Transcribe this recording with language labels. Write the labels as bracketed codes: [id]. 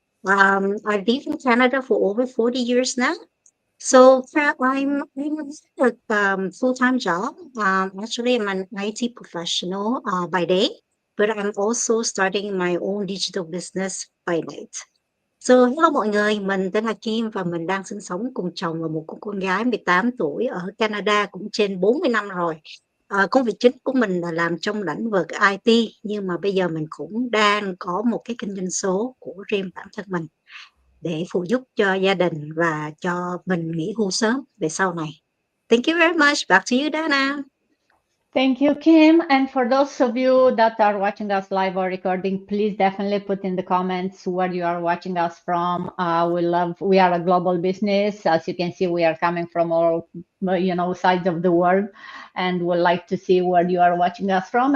[en] I've lived in Canada for over 40 years now. So, I'm a full-time job. Actually, I'm an IT professional by day, but I'm also starting my own digital business by night. [vi] So, hello mọi người, mình tên là Kim và mình đang sinh sống cùng chồng và một con gái 18 tuổi ở Canada cũng trên 40 năm rồi. Công việc chính của mình là làm trong lĩnh vực IT, nhưng mà bây giờ mình cũng đang có một cái kinh doanh số của riêng bản thân mình để phụ giúp cho gia đình và cho mình nghỉ hưu sớm về sau này. [en] Thank you very much. Back to you, Dana. Thank you, Kim. And for those of you that are watching us live or recording, please definitely put in the comments where you are watching us from. We are a global business. As you can see, we are coming from all, sides of the world, and we'd like to see where you are watching us from.